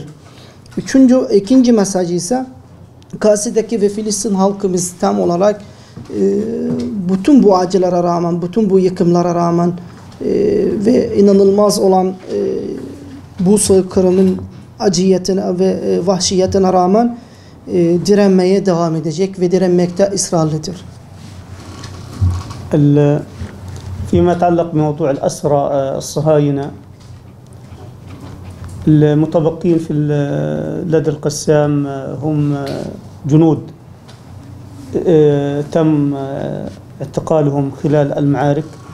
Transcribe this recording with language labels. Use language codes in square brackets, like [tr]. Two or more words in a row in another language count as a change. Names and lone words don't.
[tr] İkinci mesajı ise Gazze'deki ve Filistin halkımız tam olarak bütün bu acılara rağmen, bütün bu yıkımlara rağmen ve inanılmaz olan bu soykırımın acıyetine ve vahşiyetine rağmen direnmeye devam edecek ve direnmekte ısrarlıdır. [ar] فيما يتعلق بموضوع الأسرى الصهاينة المتبقين لدى القسام هم جنود تم اعتقالهم خلال المعارك.